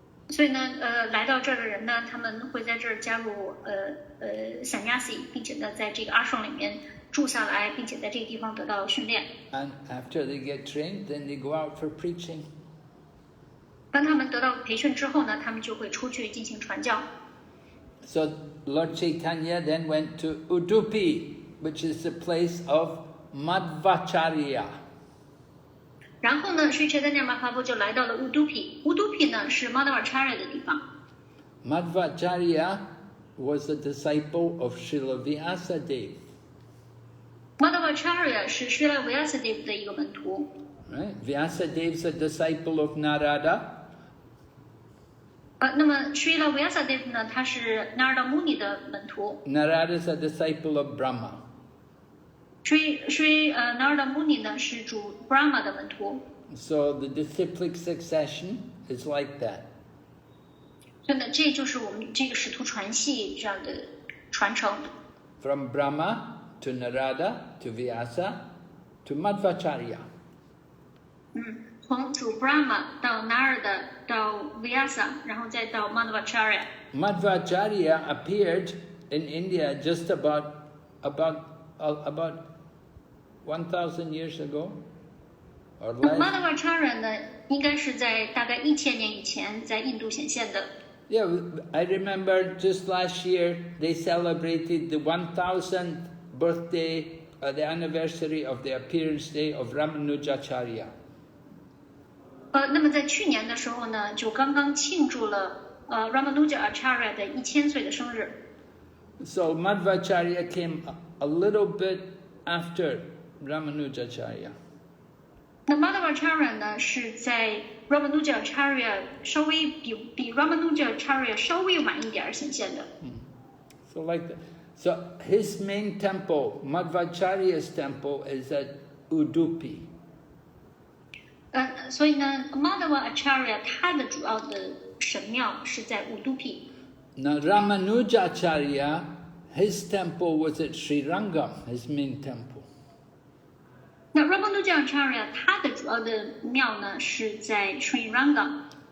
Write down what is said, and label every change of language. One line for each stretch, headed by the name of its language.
Chinese: 所以呢，来到这儿的人呢，他们会在这儿加入sannyasi， 并且呢，在这个 ashram 里面住下来，并且在这个地方得到训练。
English: And after they get trained, then they go out for preaching.
Chinese: 当他们得到培训之后呢，他们就会出去进行传教。
English: So Lord Chaitanya then went to Udupi, which is the place of Madhvacharya.
Chinese: 然后呢，Sri Chaitanya Mahaprabhu 就来到了乌都毗。乌都毗呢是 Madhvacharya 的地方。
English: Madhvacharya was a disciple of Srila Vyasadeva.
Chinese: Madhvacharya 是 Srila Vyasadeva 的一个门徒。
English: Right? Vyasadeva is a disciple of Narada.
Chinese: 那么 Srila Vyasadeva 呢，他是 Narada Muni 的门徒。
English: Narada is a disciple of Brahma.
Chinese: Narada Muni 呢是主 Brahma 的门徒。
English: So the disciplic succession is like that.
Chinese: 所以呢，这就是我们这个使徒传系这样的传承。
English: From Brahma to Narada to Vyasa to Madhvacharya.
Chinese: 从主 Brahma 到 Narada 到 Vyasa， 然后再到 Madhvacharya。
English: Madhvacharya appeared in India just about 1,000 years ago, or less.
Chinese: Madhvacharya 呢，应该是在大概1000年以前在印度显现的。
English: Yeah, I remember just last year they celebrated the 1,000th birthday, the anniversary of the appearance day of Ramanujacharya.
Chinese: 那么在去年的时候呢，就刚刚庆祝了Ramanujacharya 的1000岁的生日。
English: So Madhvacharya came a little bit after Ramanujacharya.
Chinese: 那 Madhvacharya 呢，是在 Ramanujacharya 稍微比 Ramanujacharya 稍微晚一点显现的。
English: So like that. So his main temple, Madhvacharya's temple, is at Udupi.
Chinese: 所以呢 ，Madhvacharya 他的主要的神庙是在乌都毗。
English: Now Ramanujacharya, his temple was at Sri Rangam, his main temple.
Chinese: 那 Ramanujacharya 他的主要的庙呢是在 Sri Rangam。